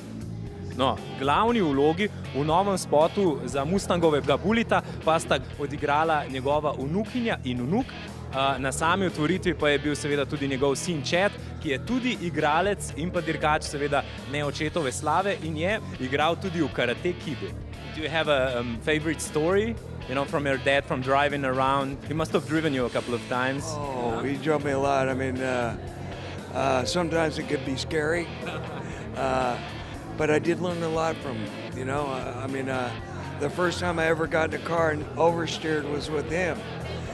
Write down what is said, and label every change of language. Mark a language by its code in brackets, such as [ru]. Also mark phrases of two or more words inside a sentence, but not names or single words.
[sl] No, glavni vlogi v novem spotu za Mustangovega Bullitta pa sta odigrala njegova vnukinja in vnuk. Na sami otvoritvi pa je bil seveda tudi njegov sin Chad, ki je tudi igralec in pa dirkač seveda ne očetove slave in je igral tudi v Karate Kidu. [en] Do you have a favorite story, you know, from your dad from driving around? He must have driven you a couple of times. Oh, he drove me a lot. I mean, sometimes it could be scary, but I did learn a lot from him, you know. The first time I ever got in a car and oversteered was with him.